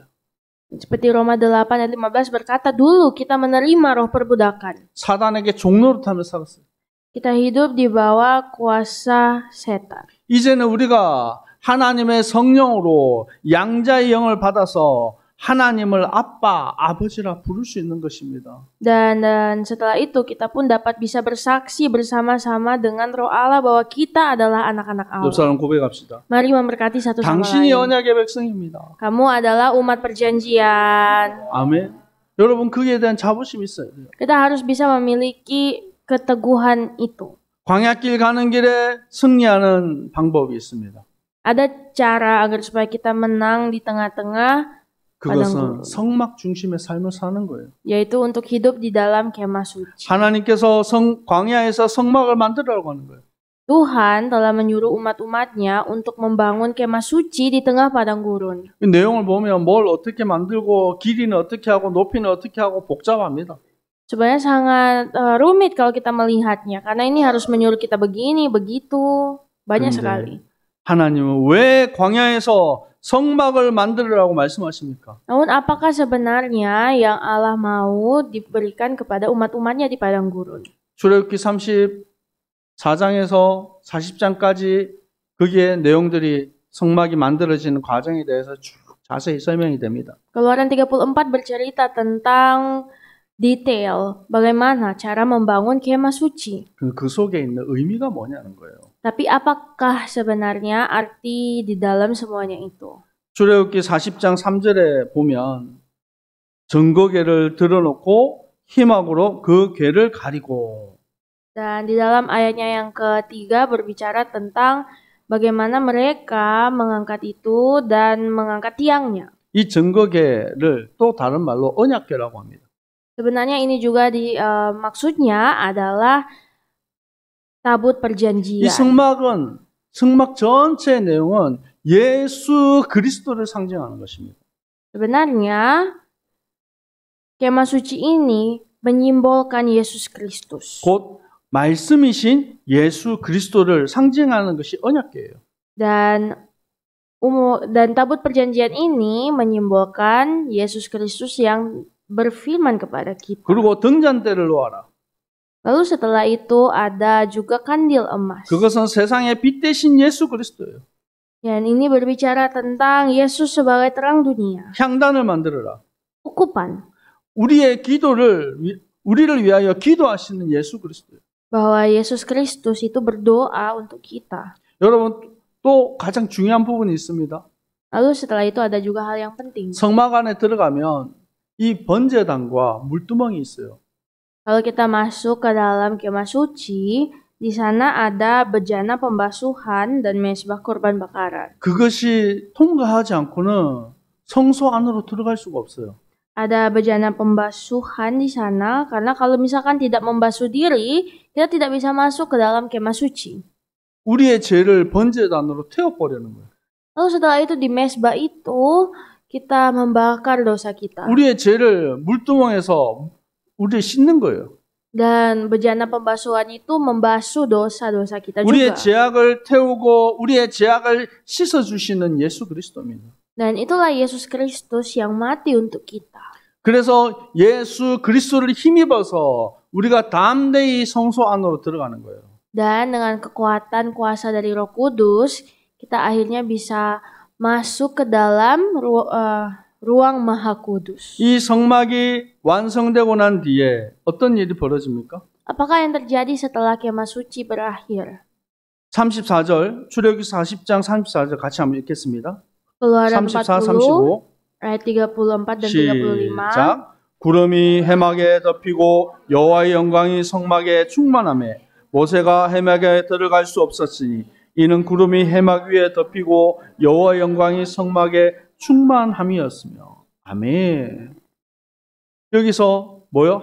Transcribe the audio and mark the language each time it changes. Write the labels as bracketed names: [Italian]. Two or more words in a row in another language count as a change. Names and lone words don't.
[Indonesian] Seperti Roma 8 ayat 15 berkata, dulu kita menerima roh perbudakan. [Korean] 사단에게 종노릇하며 살았어요. [Indonesian] Kita hidup di bawah kuasa setan. [Korean] 이제는 우리가 하나님의 성령으로 양자의 영을 받아서 하나님을 아빠, 아버지라 부를 수 있는 것입니다. [Indonesian] Dan setelah itu kita pun dapat bisa bersaksi bersama-sama dengan Roh Allah bahwa kita adalah anak-anak [Korean] 옆 [Indonesian] Allah. [Korean] 사람 고백합시다. [Indonesian] Mari memberkati satu sama [Korean] 당신이 [Indonesian] lain. [Korean] 언약의 백성입니다. [Indonesian] Kamu adalah umat perjanjian. [Korean] 아멘. 여러분 거기에 대한 자부심이 있어야 돼요. [Indonesian] Kita harus bisa memiliki keteguhan itu. [Korean] 광야길 가는 길에 승리하는 방법이 있습니다. [Indonesian] Ada cara agar supaya kita menang di tengah-tengah, [Korean] 그것은 성막 중심의 삶을 사는 거예요. [Indonesian] yaitu untuk hidup di dalam kemah suci. [Korean] 하나님께서 광야에서 성막을 만들라고 하는 거예요. [Indonesian] Tuhan telah menyuruh umat-umatnya untuk membangun kemah suci di tengah padang gurun. [Korean] 이 내용을 보면 뭘 어떻게 만들고 길이는 어떻게 하고 높이는 어떻게 하고 복잡합니다. [Indonesian] Sebenarnya sangat rumit kalau kita melihatnya, karena ini harus menyuruh kita begini, begitu, banyak sekali. [Korean] 하나님은 왜 광야에서 성막을 만들으라고 말씀하십니까? [Indonesian] Namun apakah sebenarnya yang Allah mau diberikan kepada umat-umatnya di padang gurun? [Korean] 출애굽기 34장에서 40장까지 거기에 내용들이 성막이 만들어지는 과정에 대해서 쭉 자세히 설명이 됩니다. [Indonesian] Keluaran 34 bercerita tentang detail bagaimana cara membangun kemah suci. [Korean] 그 속에 있는 의미가 뭐냐는 거예요. [Indonesian] Tapi apakah sebenarnya arti di dalam semuanya itu? [Korean] 출애굽기 40장 3절에 보면 증거궤를 들어놓고 희막으로 그 궤를 가리고 [Indonesian] Dan di dalam ayatnya yang ketiga berbicara tentang bagaimana mereka mengangkat itu dan mengangkat tiangnya. [Korean] 이 증거궤를 또 다른 말로 언약궤라고 합니다. [Indonesian] Sebenarnya ini juga maksudnya adalah tabut [Korean] 이 [Indonesian] perjanjian. [Korean] 성막 전체의 내용은 예수 그리스도를 상징하는 것입니다. [Indonesian] Sebenarnya kemah suci ini menyimbolkan Yesus Kristus. [Korean] 곧 말씀이신 예수 그리스도를 상징하는 것이 언약궤예요. [Indonesian] Dan tabut perjanjian ini menyimbolkan Yesus Kristus yang berfirman kepada kita. [Korean] 그리고 등잔대를 놓아라. [Indonesian] Lalu setelah itu ada juga kandil emas. [Korean] 그것은 세상의 빛 대신 예수 그리스도예요. [Indonesian] Dan ini berbicara tentang Yesus sebagai terang dunia. [Korean] 향단을 만들어라. [Indonesian] Ukupan. [Korean] 우리의 우리를 위하여 기도하시는 예수 그리스도예요. [Indonesian] Bahwa Yesus Kristus itu berdoa untuk kita. [Korean] 여러분 또 가장 중요한 부분이 있습니다. [Indonesian] Lalu setelah itu ada juga hal yang penting. [Korean] 성막 안에 들어가면 이 번제단과 물두멍이 있어요. [Indonesian] Kalau kita masuk ke dalam kemah suci, di sana ada bejana pembasuhan dan mezbah korban bakaran. [Korean] 그것이 통과하지 않고는 성소 안으로 들어갈 수가 없어요. [Indonesian] Ada bejana pembasuhan di sana karena kalau misalkan tidak membasuh diri, kita tidak bisa masuk ke dalam kemah suci. [Korean] 우리의 죄를 번제단으로 태워버리는 거예요. [Indonesian] Lalu setelah itu di mezbah itu kita membakar dosa kita. [Korean] 우리의 죄를 물두멍에서 우리를 씻는 거예요. [Indonesian] Dan bejana pembasuhan itu membasuh dosa-dosa kita [Korean] 우리의 [Indonesian] juga. [Korean] 죄악을 태우고 우리의 죄악을 씻어주시는 예수 그리스도입니다. [Indonesian] Dan itulah Yesus Kristus yang mati untuk kita. [Korean] 그래서 예수 그리스도를 힘입어서 우리가 담대히 성소 안으로 들어가는 거예요. [Indonesian] Dan dengan kekuatan kuasa dari Roh Kudus, kita akhirnya bisa masuk ke dalam ruang Maha Kudus. [Korean] 이 성막이 완성되고 난 뒤에 어떤 일이 벌어집니까? [Indonesian] Apakah yang terjadi setelah kemah suci berakhir? [Korean] 34절, 출애굽기 40장 34절 같이 한번 읽겠습니다. [Indonesian] Keluaran 34, 40 35 ayat 34 dan 35. [Korean] 시작. 구름이 해막에 덮이고 여호와의 영광이 성막에 충만하매 모세가 해막에 들어갈 수 없었으니 이는 구름이 해막 위에 덮이고 여호와의 영광이 성막에 충만함이었으며. 아멘. 여기서 뭐요?